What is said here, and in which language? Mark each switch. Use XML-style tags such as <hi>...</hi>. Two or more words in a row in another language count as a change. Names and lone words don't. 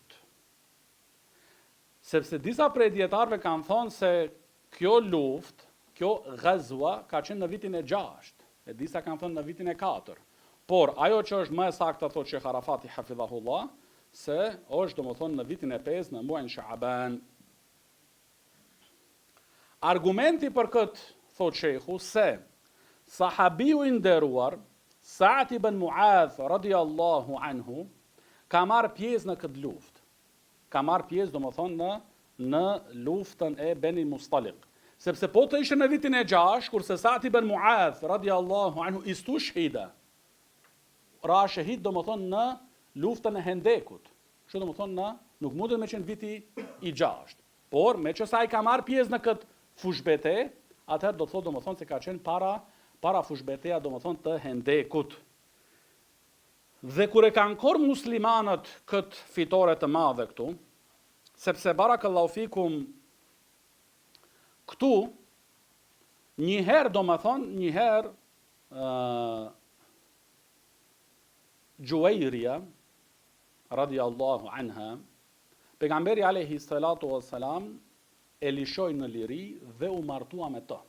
<sq>Sepse disa prej dietarëve kanë thonë se kjo luftë, kjo ghazwa ka qenë në vitin e 6, e disa kanë thënë në vitin e 4. Por ajo që është më e saktë thotë Sheikh Arafati hafidhahullah, se është domethënë në vitin e 5 në muajin Shaaban. Argumenti për këtë thotë Sheikhu se sahabiu i nderuar Sa'd ibn Mu'adh</sq> <ar>رضي الله عنه</ar> <sq>ka marrë pjesë në këtë luftë. Ka marrë pjesë domethënë në luftën e Beni Mustaliq. Sepse po të ishte në vitin e 6, kurse Sa'd ibn Mu'adh</sq> <ar>رضي الله عنه استشهد.</ar> <sq>Ra shahid domethënë në luftën e Hendekut. Kështu domethënë nuk mundet me qenë viti i 6. Por me që sa i ka marrë pjesë në këtë fushbete, atëherë do të thotë domethënë se ka qenë para fushbeteja domethënë të Hendekut. Dhe kur e kanë korë muslimanët këtë fitore të madhe këtu, sepse</sq> <ar>بارك الله فيكم</ar> <sq>këtu njëherë Gjuajria</sq> <ar>رضي الله عنها,</ar> <sq>pejgamberi</sq> <ar>عليه الصلاة والسلام</ar> <sq>e lishoi në liri dhe u martua me të.</sq>